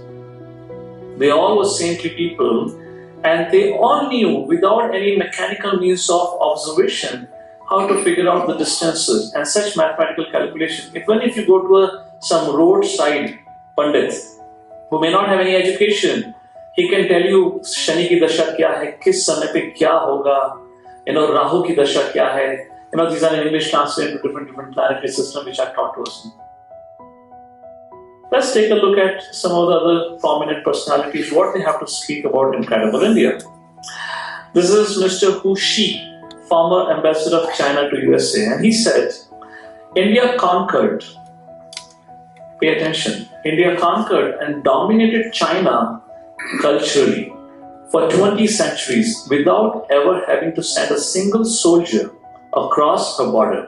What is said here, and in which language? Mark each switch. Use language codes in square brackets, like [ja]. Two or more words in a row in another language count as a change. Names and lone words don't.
[en] They all were saintly people, and they all knew without any mechanical means of observation how to figure out the distances and such mathematical calculation. Even if you go to some roadside Pandit who may not have any education, he can tell you [hi] शनि की दशा क्या है, किस समय पे क्या होगा, राहु की दशा क्या है. [en] These are in English translated to different planetary systems which are taught to us. Let's take a look at some of the other prominent personalities, what they have to speak about Incredible India. This is Mr. Hu Shi, former ambassador of China to USA, and he said, India conquered, pay attention, India conquered and dominated China culturally for 20 centuries without ever having to send a single soldier across her border.